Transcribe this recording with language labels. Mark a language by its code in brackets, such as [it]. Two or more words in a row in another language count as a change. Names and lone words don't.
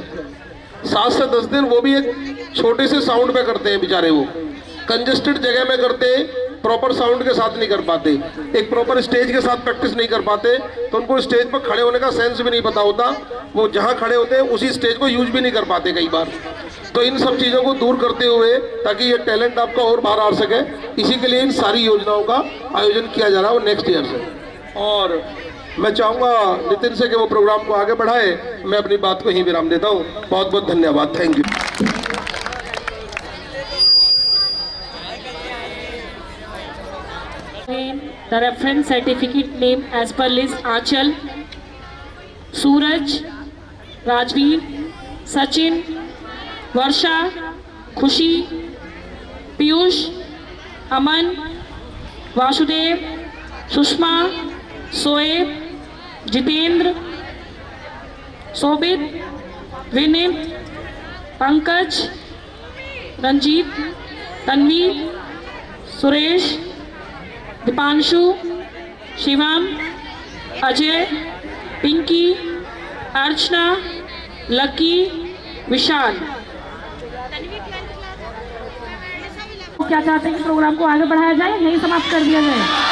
[hi] 7 से 10 दिन, वो भी एक छोटे से साउंड पे करते हैं बेचारे, वो कंजेस्टेड जगह में करते हैं, [en] proper sound [hi] के साथ नहीं कर पाते, एक [en] proper stage [hi] के साथ प्रैक्टिस नहीं कर पाते, तो उनको स्टेज पर खड़े होने का सेंस भी नहीं पता होता, वो जहाँ खड़े होते हैं उसी स्टेज को यूज भी नहीं कर पाते कई बार। तो इन सब चीज़ों को दूर करते हुए ताकि ये टैलेंट आपका और बाहर आ सके, इसी के लिए इन सारी योजनाओं का आयोजन किया जा रहा है वो [en] next year [hi] से। और मैं चाहूँगा नितिन से कि वो प्रोग्राम को आगे बढ़ाए। मैं अपनी बात को यहीं विराम देता हूँ। बहुत बहुत धन्यवाद। [en] thank you. The reference certificate name as per list Achal, Suraj, Rajveer, Sachin, Varsha, Khushi, Piyush, Aman, Vasudev, Sushma, Soeb, Jitendra, Sobit, Vinit, Pankaj, Ranjit, Tanvi, Suresh, दीपांशु, शिवम, अजय, पिंकी, अर्चना, लकी, विशाल। [hi] क्या चाहते हैं कि प्रोग्राम को आगे बढ़ाया जाए, यही समाप्त कर दिया जाए?